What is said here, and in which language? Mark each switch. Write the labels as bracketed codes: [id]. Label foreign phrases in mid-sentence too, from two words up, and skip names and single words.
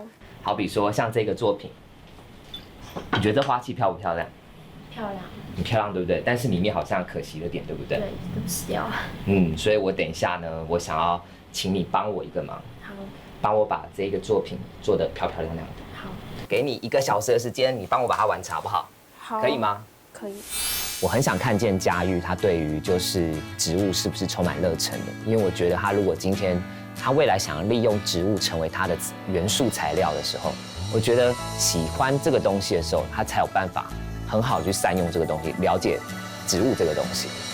[zh] 好比說像這個作品，你覺得這花器漂不漂亮？漂亮。很漂亮，對不對？但是裡面好像可惜了點，對不對？對，都死掉了。所以我等一下呢，我想要請你幫我一個忙。好。幫我把這個作品做得漂漂亮亮的。好。給你1個小時的時間，你幫我把它完成好不好？好。可以嗎？可以。我很想看見佳玉，她對於就是植物是不是充滿熱忱的？因為我覺得她如果今天她未來想要利用植物成為她的元素材料的時候，我覺得喜歡這個東西的時候，她才有辦法很好去善用這個東西，了解植物這個東西。